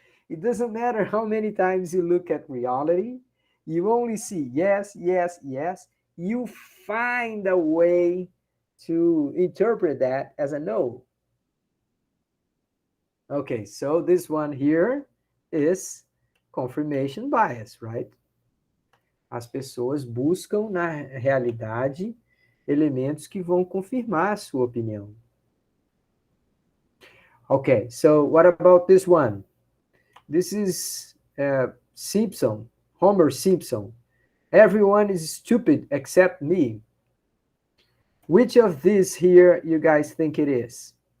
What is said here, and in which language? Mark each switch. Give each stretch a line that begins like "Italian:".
English: It doesn't matter how many times you look at reality, you only see yes, yes, yes. You find a way to interpret that as a no. Okay, so this one here is confirmation bias, right?
Portuguese: As pessoas buscam na realidade elementos que vão confirmar a sua opinião.
English: Okay, so what about this one? This is Simpson, Homer Simpson. Everyone is stupid except me. Which of these here you guys think it is?